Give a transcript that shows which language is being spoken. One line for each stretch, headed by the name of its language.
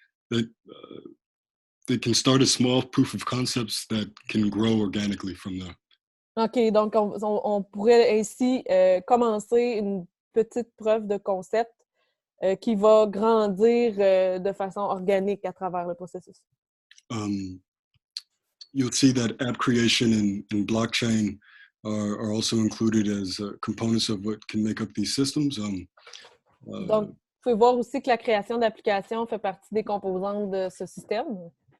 English: They can start a small proof of concepts that can grow organically from there.
French: OK, donc on pourrait ainsi commencer une petite preuve de concept qui va grandir de façon organique à travers le processus.
English: You'll see that app creation and blockchain are also included as components of what can make up these systems.
French: Donc, vous pouvez voir aussi que la création d'applications fait partie des composantes de ce système.